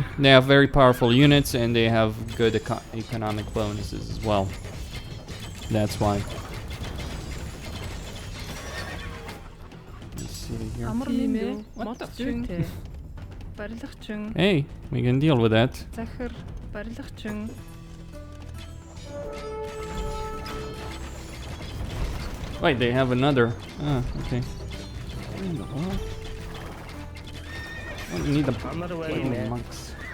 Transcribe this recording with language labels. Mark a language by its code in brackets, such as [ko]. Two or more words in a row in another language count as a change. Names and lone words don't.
[en] They have very powerful units and they have good economic bonuses as well. That's why. Let's see here. [mn] Тиймээ. [en] What the [mn] Зүйтэй. Барилгачин. [en] Hey, we can deal with that. [mn] Захир. Барилгачин. [en] Wait, they have another. Ah, okay. What? Oh, we need the fucking monks.